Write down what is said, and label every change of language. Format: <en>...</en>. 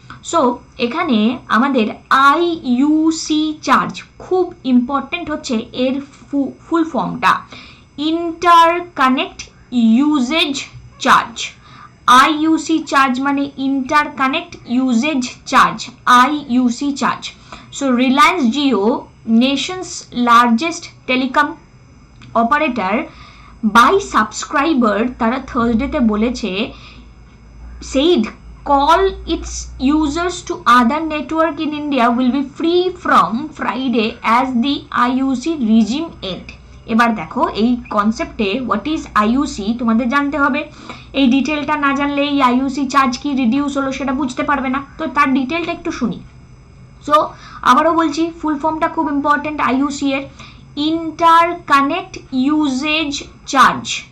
<bn>So এখানে আমাদের আইইউসি charge খুব ইম্পর্টেন্ট হচ্ছে এর ফুল ফর্মটা, ইন্টারকানেক্ট ইউজেজ চার্জ। আইইউসি চার্জ মানে interconnect uses charge, আইইউসি charge. So Reliance Jio, Nations largest telecom operator, by subscriber তারা থার্সডেতে বলেছে</bn> <en>said call its users to other network in India will be free from Friday as the IUC regime end.</en> <bn>এবার দেখো এই কনসেপ্টে what is আইইউসি তোমাদের জানতে হবে। এই ডিটেলটা না জানলে এই আইইউসি চার্জ কি রিডিউস হলো সেটা বুঝতে পারবে না, তো তার ডিটেলটা একটু শুনি। সো আবারও বলছি, ফুল ফর্মটা খুব ইম্পর্টেন্ট আইইউসি এর, ইন্টারকানেক্ট ইউজেজ চার্জ।</bn>